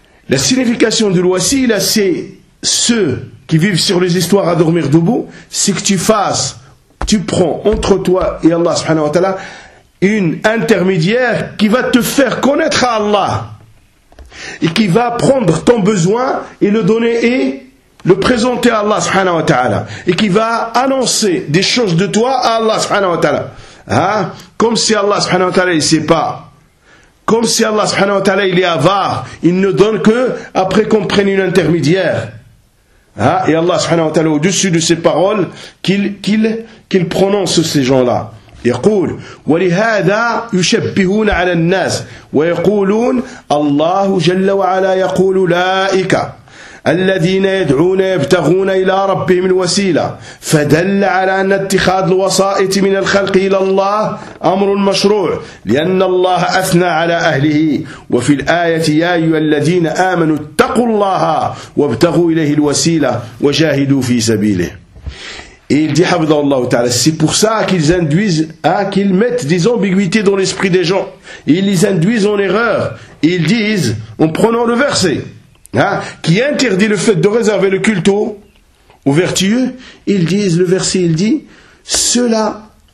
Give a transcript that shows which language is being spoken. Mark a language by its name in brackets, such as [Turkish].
[French] La signification du roi, là, c'est ceux qui vivent sur les histoires à dormir debout, c'est que tu fasses, tu prends entre toi et Allah subhanahu wa ta'ala une intermédiaire qui va te faire connaître à Allah et qui va prendre ton besoin et le donner et le présenter à Allah subhanahu wa ta'ala et qui va annoncer des choses de toi à Allah subhanahu wa ta'ala. Hein? Comme si Allah subhanahu wa ta'ala il sait pas. Comme si Allah subhanahu wa ta'ala il est avare, il ne donne que après qu'on prenne une intermédiaire. Hein? Et Allah subhanahu wa ta'ala au-dessus de ses paroles qu'il prononce ces gens-là. [Arabic] يقول ولهذا يشبهون على الناس ويقولون الله جل وعلا يقول أولئك الذين يدعون يبتغون إلى ربهم الوسيلة فدل على أن اتخاذ الوسائط من الخلق إلى الله أمر مشروع لأن الله أثنى على أهله وفي الآية يا أيها الذين آمنوا اتقوا الله وابتغوا إليه الوسيلة وجاهدوا في سبيله. [French] Et il dit, Habdallah Ta'ala, c'est pour ça qu'ils induisent, qu'ils mettent des ambiguïtés dans l'esprit des gens. Ils les induisent en erreur. Ils disent, en prenant le verset, qui interdit le fait de réserver le culte aux vertueux, ils disent, le verset, il dit, ceux-là